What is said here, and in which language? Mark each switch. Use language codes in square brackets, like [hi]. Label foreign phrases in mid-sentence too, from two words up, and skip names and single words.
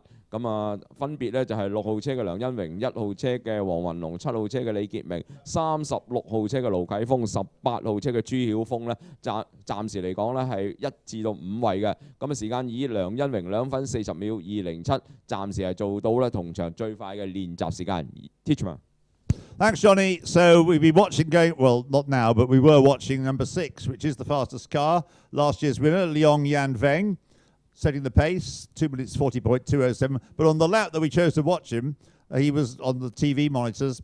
[yue] 咁啊，分別呢就係6號車嘅梁恩榮、1號車嘅黃雲龍、7號車嘅李傑明、36號車嘅盧啟峰、18號車嘅朱曉峰呢，暫時嚟講呢係1至到5位嘅。咁啊，時間以梁恩榮2分40秒207，暫時係做到呢同場最快嘅練習時間。Teacher。 [en] Thanks, Johnny. So we've been watching well, not now, but we were watching number 6, which is the fastest car. Last year's winner, Leong Yan Veng, setting the pace, 2 minutes 40.207. But on the lap that we chose to watch him, he was on the TV monitors.